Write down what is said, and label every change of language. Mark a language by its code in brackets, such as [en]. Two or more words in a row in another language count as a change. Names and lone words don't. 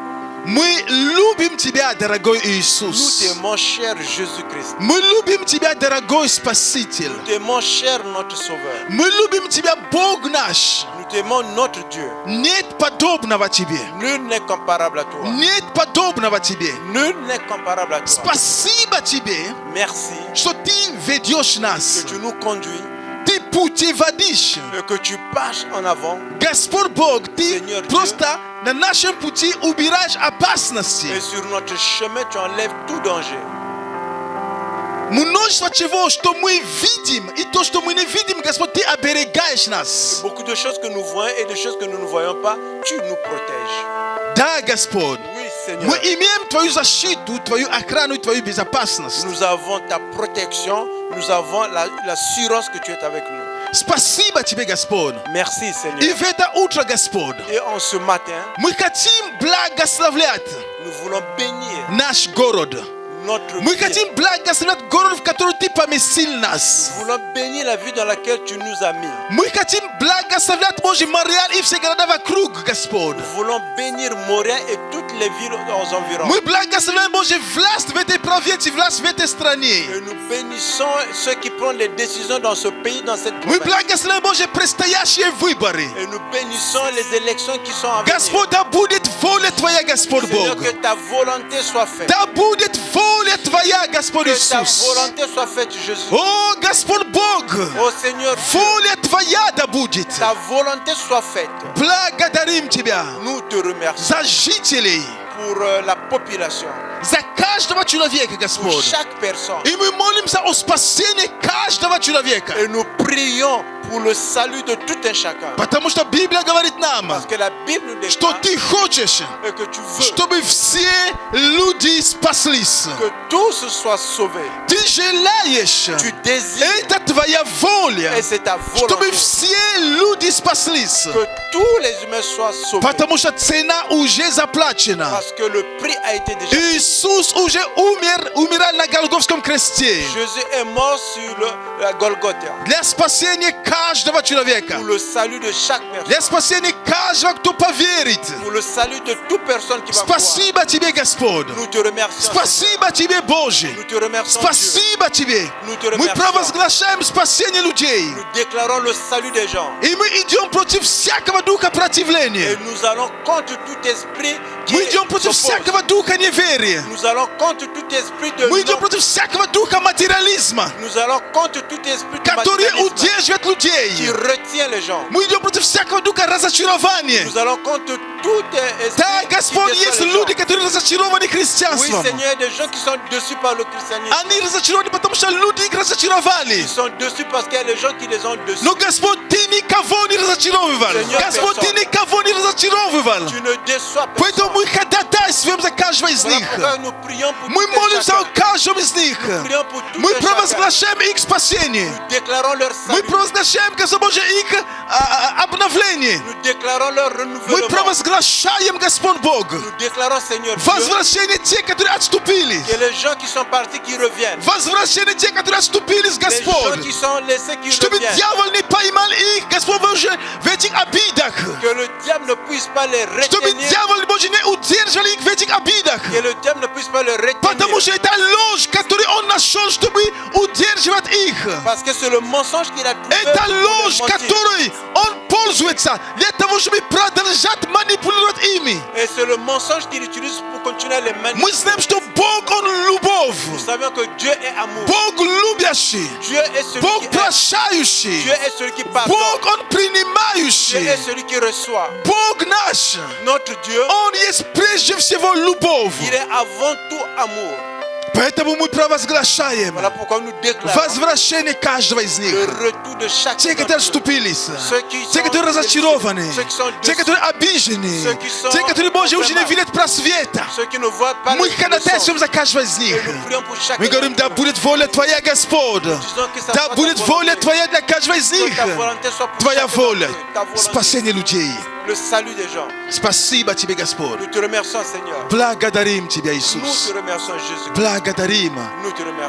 [ru] Мы любим Тебя, дорогой [fr] Nous [ru] Иисус. [fr] t'aimons, cher Jésus-Christ. [ru] Мы любим Тебя, дорогой Спаситель. [fr] Nous t'aimons, cher notre Sauveur. [ru] Мы любим Тебя, Бог наш. [fr] Nous t'aimons, notre Dieu. [ru] Нет подобного Тебе. [fr] Nul n'est comparable à toi. [ru] Нет подобного Тебе. [fr] Nul n'est comparable à toi. [ru] Спасибо Тебе, [fr] Merci [ru] что Ты ведешь нас. [fr] que tu nous conduis [ru] Ты путеводишь. [fr] et que tu marches en avant. [ru] Господь Бог, Ты [fr] Seigneur Dieu. [ru] просто на нашем пути убираешь опасности. [fr] Et sur notre chemin, tu enlèves tout danger. [ru] Множество чего, что мы видим, и то, что мы не видим, Господь, Ты оберегаешь нас. [fr] Beaucoup de choses que nous voyons et des choses que nous ne voyons pas, tu nous protèges. [ru] Да, Господь. [fr] Oui, Seigneur. [ru] Мы имеем Твою защиту, Твою охрану и Твою безопасность. [fr] Nous avons ta protection, nous avons l'assurance que tu es avec nous. [ru] Спасибо Тебе, Господь. [fr] Merci, [ru] И [fr] Seigneur. [ru] в это утро, Господь, [fr] Et en ce matin, [ru] мы хотим благословлять [fr] nous voulons bénir [ru] наш город. [fr] notre [ru] Мы [fr] vie. [ru] хотим благословлять город, в который Ты поместил нас. [fr] Nous voulons bénir la vie dans laquelle tu nous as mis. [ru] Мы хотим благословлять, Боже, Мариал и все города вокруг, Господь. [fr] Nous voulons bénir Montréal et toutes les villes aux environs. [ru] Мы благословляем, Боже, власть в этой провинции, власть в этой стране. [fr] Et nous bénissons ceux qui prennent les décisions dans ce pays, dans cette [ru] Мы [fr] province. [ru] благословляем, Боже, предстоящие выборы. [fr] Et nous bénissons les élections qui sont à venir. [ru] Господь, да будет воля Твоя, Господь [fr] Seigneur, [ru] Бог. [fr] que ta volonté soit faite. [ru] Да будет воля Твоя, Господь [fr] Que ta [ru] Иисус. [fr] volonté soit faite, Jésus. [ru] О, Господь Бог, [fr] Oh Seigneur, Dieu, [ru] воля Твоя да будет. [fr] ta volonté soit faite. [ru] Благодарим Тебя [fr] Nous te remercions [ru] за жителей, [fr] pour la population, [ru] за каждого человека, [fr] pour [ru] Господь. [fr] chaque personne. [ru] И мы молимся о спасении каждого человека. [fr] Et nous prions pour le salut de tout un chacun. [ru] Потому что Библия говорит нам, [fr] Parce que la Bible nous [ru] что [fr] déclare [ru] Ты хочешь, [fr] et que tu veux [ru] чтобы все люди спаслись. [fr] que tous soient sauvés. [ru] Ты желаешь, [fr] Tu désires, [ru] это Твоя воля, [fr] et c'est ta [ru] чтобы [fr] volonté, [ru] все люди спаслись. [fr] que tous les humains soient sauvés. [ru] Потому что цена уже заплачена. [fr] Parce que le prix a été déjà payé. [ru] Иисус уже умирал на Голгофском кресте [fr] Jésus est mort sur la Golgotha [ru] для спасения каждого человека, [fr] pour le salut de chaque personne, [ru] для спасения каждого, кто поверит. [fr] pour le salut de toute personne qui va croire. [ru] Спасибо Тебе, Господь. [fr] Nous te remercions. [ru] Спасибо Тебе, Боже. [fr] Nous te remercions, Dieu. [ru] Спасибо Тебе. [fr] Nous te [ru] Мы [fr] remercions. [ru] провозглашаем спасение людей. [fr] Nous déclarons le salut des gens. [ru] И мы идем против всякого духа [fr] Et [ru] противления. [fr] nous allons contre tout esprit qui [ru] Мы идем против [fr] s'oppose. [ru] всякого духа неверия. [fr] Nous allons contre tout esprit de [ru] Мы идем [fr] non- [ru] против всякого духа материализма, [fr] Nous allons contre tout esprit de [ru] который [fr] matérialisme [ru] удерживает [fr] qui [ru] людей. [fr] retient les gens. [ru] Мы идем против всякого духа разочарования, [fr] Nous allons contre tout esprit [ru] Tak, [fr] qui [ru] Господь, [fr] déçoit [ru] есть [fr] les gens. [ru] люди, которые разочарованы [fr] Oui, [ru] христианством. [fr] Seigneur, il y a des gens qui sont déçus par le christianisme. [ru] Они разочарованы, потому что люди их разочаровали. [fr] Ils sont déçus parce qu'il y a des gens qui les ont déçus. [ru] Но Господь, Ты никого не разочаровывал. [fr] Сеньор, [ru] Господь, Ты [fr] персон. [ru] никого не разочаровывал. [fr] Tu ne déçois [ru] Поэтому [fr] personne. [ru] мы ходатайствуем за каждого из [fr] Voilà [ru] них. [fr] pourquoi nous prions pour [ru] Мы [fr] tout un [ru] молимся о [fr] chacun. [ru] каждом из них. [fr] Prions pour tout [ru] Мы [fr] un chacun. [ru] провозглашаем их спасение. [fr] Nous déclarons leur [ru] Мы [fr] salut. [ru] провозглашаем, Господь Боже, их обновление. [fr] Nous déclarons leur [ru] Мы [fr] renouvellement. [ru] провозглашаем, Господь Бог, [fr] Nous déclarons, Seigneur Dieu, [ru] возвращение тех, которые отступили. [fr] que les gens qui sont partis, qui reviennent. [ru] Возвращение тех, которые отступили, [fr] Les gens [ru] Господь. [fr] qui sont laissés, qui [ru] Чтобы [fr] reviennent. [ru] дьявол не поймал их, Господь Боже, в этих обидах. [fr] Que le diable ne puisse pas les [ru] Чтобы [fr] retenir. [ru] дьявол, Боже, не удерживал их в этих обидах. [fr] Que le diable ne puisse pas les retenir. [ru] Потому что это ложь, которую он нашел, чтобы удерживать их. [fr] Parce que c'est le mensonge qu'il a trouvé. [ru] Это [fr] pour les [ru] ложь, [fr] mentir. [ru] которой он пользуется для того, чтобы продолжать манипулировать ими. [fr] Et c'est le mensonge qu'il utilise pour continuer à les [ru] Мы [fr] manipuler. [ru] знаем, что Бог, Он любовь. [fr] Nous savons que Dieu est amour. [ru] Бог любящий. [fr] Dieu est celui [ru] Бог [fr] qui aime. [ru] прощающий. [fr] Dieu est celui qui pardonne. [ru] Бог, Он [fr] Dieu [ru] принимающий. [fr] est celui qui reçoit. [ru] Бог наш. [fr] Notre Dieu, [ru] Он есть прежде всего любовь. [fr] il est avant tout amour. [ru] Поэтому мы провозглашаем [fr] Voilà pourquoi nous déclarons [ru] возвращение каждого из них. [fr] le retour de chaque [ru] Те, которые отступились, [fr] Ceux qui [ru] те, [fr] sont [ru] которые разочарованы, [fr] ceux qui sont [ru] те, [fr] déçus, [ru] которые обижены, [fr] ceux qui sont [ru] те, которые, Боже, уже не [fr] vraiment- [ru] видят просвета. [fr] ceux qui ne voient pas [ru] Мы [fr] le [ru] ходатайствуем за каждого из них. [fr] Et nous prions pour chacun. [ru] Мы говорим, да будет воля Твоя, Господь. [fr] Disons que ça [ru] Да [fr] soit ta [ru] будет [fr] volonté. [ru] воля Твоя для каждого из [fr] Que [ru] них. [fr] ta volonté soit pour [ru] Твоя [fr] chacun [ru] воля, [fr] d'entre eux. Ta volonté. [ru] спасение людей. [fr] Le salut des gens. [ru] Спасибо Тебе, Господь. [fr] Nous te remercions, Seigneur. [ru] Благодарим Тебя, [fr] Nous [ru] Иисус. [fr] te remercions, Jésus. [ru] Благодарим. [fr] Nous te remercions.